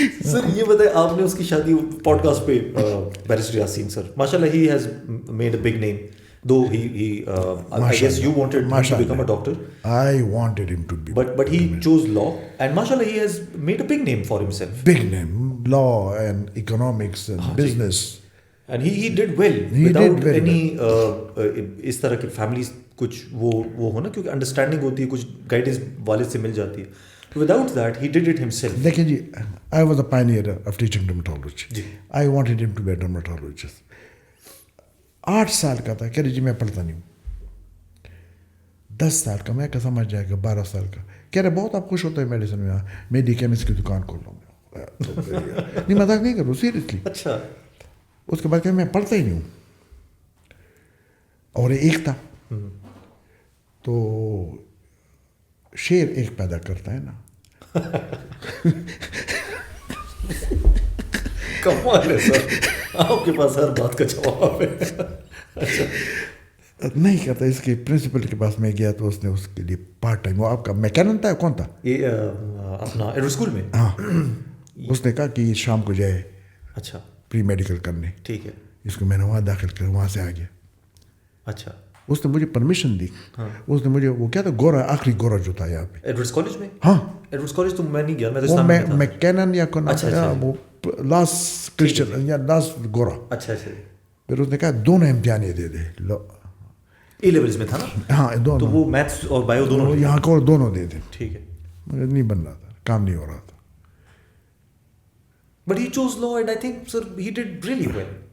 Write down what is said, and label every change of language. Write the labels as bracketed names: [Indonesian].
[Urdu] سر یہ بتائیں, آپ نے اس کی شادی پوڈ کاسٹ پہ بیرسٹر یاسین سر ماشاء اللہ [English] He has made a big name, though I guess you wanted him to become a doctor. I wanted him to be. But he chose law, and mashallah he has made a big name for himself. Big name, law and economics and business. And he did well without any [Urdu] اس طرح کے families کچھ وہ ہو نا, کیونکہ understanding ہوتی ہے, کچھ guidance والد سے مل جاتی ہے. [English] Without that he did it himself. [Urdu] دیکھیں جی, [English] I was a pioneer of teaching dermatology. I wanted him to be a dermatologist. [Urdu] 8 سال کا تھا, کہہ رہے جی میں پڑھتا نہیں ہوں. 10 سال کا, میں کہ سمجھ جائے گا 12 سال کا, کہہ رہے بہت آپ خوش ہوتے ہیں میڈیسن میں, میڈی کیمسٹ کی دکان کھول لوں گا. نہیں مذاق نہیں کروں, سیریسلی. اچھا. اس کے بعد کہ میں پڑھتا ہی نہیں ہوں. اور ایک تھا تو شیر ایک پیدا کرتا ہے نا. کمال ہے سر, آپ کے پاس ہر بات کا جواب ہے. نہیں کرتا. اس کے پرنسپل کے پاس میں گیا تو اس نے اس کے لیے پارٹ ٹائم, وہ آپ کا میکینن تھا, کون تھا یہ اپنا ایڈورڈ اسکول میں؟ ہاں, اس نے کہا کہ شام کو جائے اچھا پری میڈیکل کرنے. ٹھیک ہے. اس کو میں نے وہاں داخل کیا, وہاں سے آ گیا. اچھا. اس نے مجھے پرمیشن دی. اس نے مجھے وہ کیا تھا, گورا, آخری گورا جو تھا یہاں پہ ایڈورڈس کالج میں. ہاں ایڈورڈس کالج تو میں نہیں گیا, میں تو وہ اسلام میں تھا. میکینن یا کون تھا وہ, لاسٹ کرسچن یا لاسٹ گورا. اچھا اچھا. پھر اس نے کہا دونوں امتحان دے دے. اے لیولز میں تھا نا. ہاں دونوں. تو وہ میتھس اور بایو دونوں یہاں کو دونوں دے دیں. ٹھیک ہے. مگر نہیں بن رہا تھا, کام نہیں ہو رہا تھا. [English] But he chose law and I think sir he did really well.